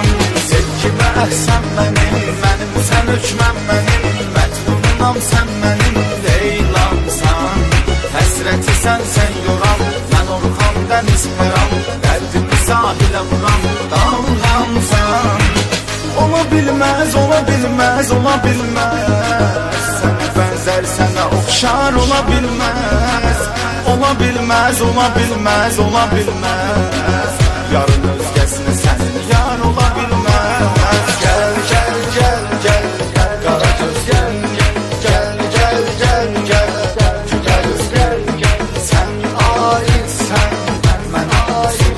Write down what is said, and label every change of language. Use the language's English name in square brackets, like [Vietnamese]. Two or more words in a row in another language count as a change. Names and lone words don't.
[Azerbaijani] Sevgime əhsən mənim, mənim sən hökmən mənim. Məcnunam sən mənim, Leylamsan. Həsrəti sən yoran, mən Orxan dəniz pəram. Dərdimi sahilə vuran, dalğamsan. [Turkish] Ola bilmez, ola bilmez, ola bilmez. Sana benzer, sana okşar ola bilmez. Ola bilmez, ola bilmez, ola bilmez. Yarın özgesine senin yar ola bilmez. Gel, gel, gel, gel, kara göz gel, gel, gel, gel, gel, güzel göz gel, sen aitsen, ben aitim.